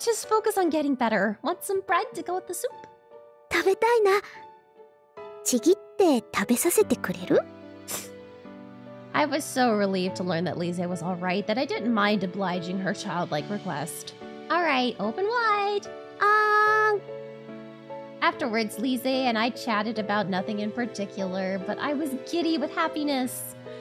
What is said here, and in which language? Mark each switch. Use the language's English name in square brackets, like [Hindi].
[English] Just focus on getting better. Want some bread to go with the soup? [Japanese] 食べたいな。ちぎって食べさせてくれる？ [English] I was so relieved to learn that Lise was all right that I didn't mind obliging her childlike request. All right, open wide. Afterwards, Lise and I chatted about nothing in particular, but I was giddy with happiness.